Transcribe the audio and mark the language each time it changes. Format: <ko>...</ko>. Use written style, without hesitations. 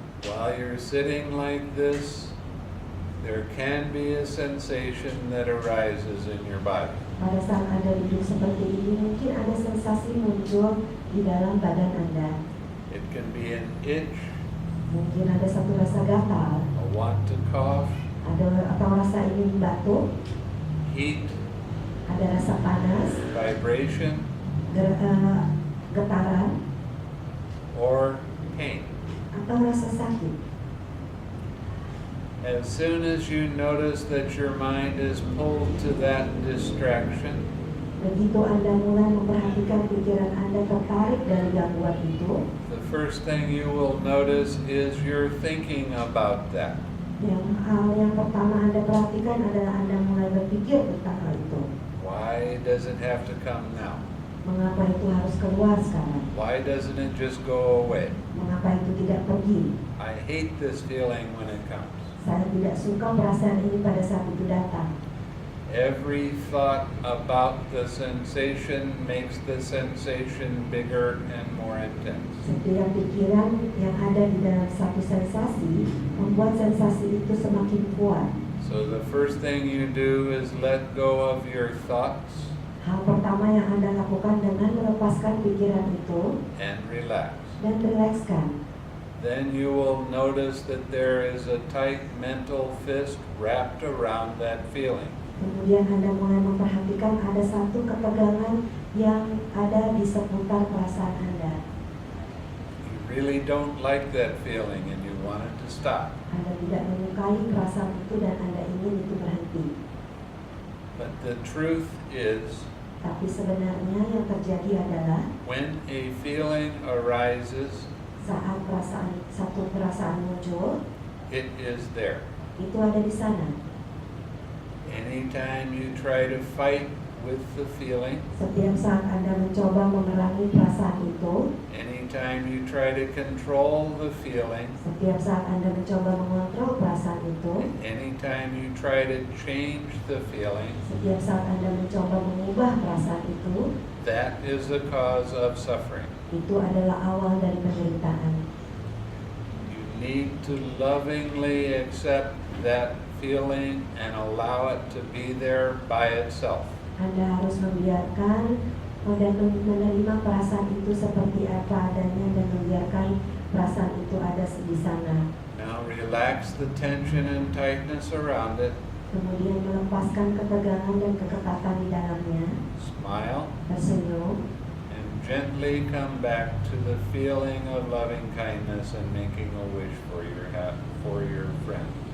<en>While you're sitting like this, there can be a sensation that arises in your body.</en> <id>Pada saat Anda duduk seperti ini, mungkin ada sensasi muncul di dalam badan Anda.</id> <en>It can be an itch,</en> <id>Mungkin ada satu rasa gatal,</id> <en>a want to cough,</en> <id>atau rasa ingin batuk,</id> <en>heat,</en> <id>ada rasa panas,</id> <en>vibration,</en> <id>getaran,</id> <en>or pain.</en> <id>atau rasa sakit.</id> <en>As soon as you notice that your mind is pulled to that distraction,</en> <id>Begitu Anda mulai memperhatikan pikiran Anda tertarik dari gangguan itu,</id> <en>the first thing you will notice is you're thinking about that.</en> <id>hal yang pertama Anda perhatikan adalah Anda mulai berpikir tentang hal itu.</id> <en>Why does it have to come now?</en> <id>Mengapa itu harus keluar sekarang?</id> <en>Why doesn't it just go away?</en> <id>Mengapa itu tidak pergi?</id> <en>I hate this feeling when it comes.</en> <id>Saya tidak suka perasaan ini pada saat itu datang.</id> <en>Every thought about the sensation makes the sensation bigger and more intense.</en> <id>Setiap pikiran yang ada di dalam satu sensasi membuat sensasi itu semakin kuat.</id> <en>So the first thing you do is let go of your thoughts</en> <id>Hal pertama yang Anda lakukan dengan melepaskan pikiran itu</id> <en>and relax.</en> <id>dan rilekskan.</id> <en>Then you will notice that there is a tight mental fist wrapped around that feeling.</en> <id>Kemudian Anda mulai memperhatikan ada satu ketegangan yang ada di seputar perasaan Anda.</id> <en>You really don't like that feeling and you want it to stop.</en> <id>Anda tidak menyukai perasaan itu dan Anda ingin itu berhenti.</id> <en>But the truth is,</en> <id>Tapi sebenarnya yang terjadi adalah</id> <en>when a feeling arises,</en> <id>saat satu perasaan muncul,</id> <en>it is there.</en> <id>itu ada di sana.</id> <en>Anytime you try to fight with the feeling,</en> <id>Setiap saat Anda mencoba memerangi perasaan itu,</id> <en>anytime you try to control the feeling,</en> <id>setiap saat Anda mencoba mengontrol perasaan itu,</id> <en>anytime you try to change the feeling,</en> <id>setiap saat Anda mencoba mengubah perasaan itu,</id> <en>that is the cause of suffering.</en> <id>itu adalah awal dari penderitaan.</id> <en>You need to lovingly accept that feeling and allow it to be there by itself.</en> <id>Anda harus membiarkan dan menerima perasaan itu seperti apa adanya dan membiarkan perasaan itu ada di sana.</id> <en>Now relax the tension and tightness around it.</en> <id>Kemudian melepaskan ketegangan dan keketatan di dalamnya.</id> <en>Smile.</en> <id>Tersenyum.</id> <en>And gently come back to the feeling of loving kindness and making a wish for your friend.</en>